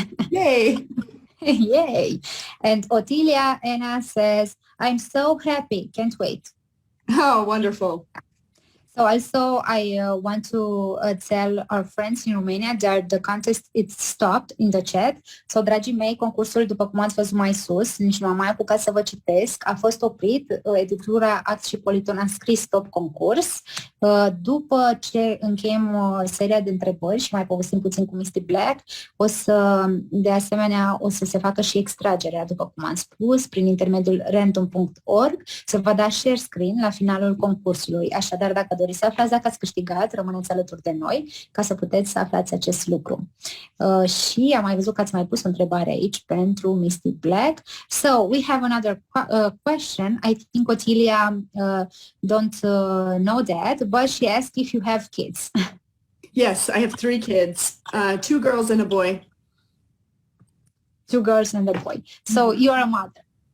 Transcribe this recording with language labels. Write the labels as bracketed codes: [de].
[en] Yay! Yay! And Otilia Anna says, I'm so happy. Can't wait. Oh, wonderful. So also I want to tell our friends in Romania that the contest is stopped in the chat. [ro] So, dragii mei, concursul, după cum ați văzut mai sus, nici nu am mai apucat să vă citesc, a fost oprit. Editura Act și Politon a scris stop concurs. După ce încheiem seria de întrebări și mai povestim puțin cu Misty Black, de asemenea, o să se facă și extragerea, după cum am spus, prin intermediul random.org. Se va da share screen la finalul concursului. Așadar, dacă doriți să aflați dacă ați câștigat, rămâneți alături de noi ca să puteți să aflați acest lucru. Și am mai văzut că ați mai pus o întrebare aici pentru Misty Black. [en] So, we have another question. I think Otilia don't know that, but she asked if you have kids. Yes, I have 3 kids, 2 girls and a boy. 2 girls and a boy. So, you're a mother.